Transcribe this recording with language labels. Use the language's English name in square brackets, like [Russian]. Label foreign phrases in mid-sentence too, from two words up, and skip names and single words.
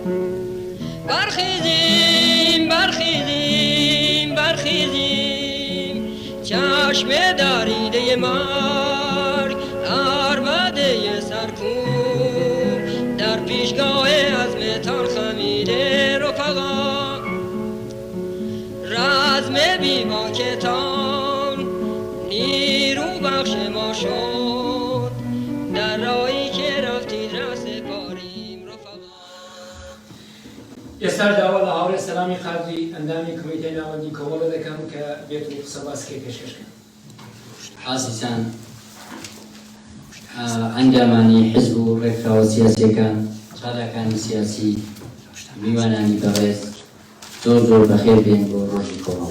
[Persian] برخیزیم برخیزیم برخیزیم چشم دریده مرگ عربده سرکوب در پیشگاه عزمتان خمیده رفقا رزم بیباکتان نیرو بخش ما شد در راهی که رفتید را سپاریم رفقا. [Central Kurdish] ئێستا داوا لە هاوڕێ سەلامی قادری ئەندامی کمیتەی ناوەندی کۆمەڵە دەکەم کە بێت و قسە باسکێ پێشکەشکەن. عزیزان ئەنگامانی حزب و ڕێکخراوە سیاسیەکان چالاکانی سیاسی میوانانی بەڕێز زۆر زۆر بەخێر بێن بۆ ڕۆژی کۆمەڵە.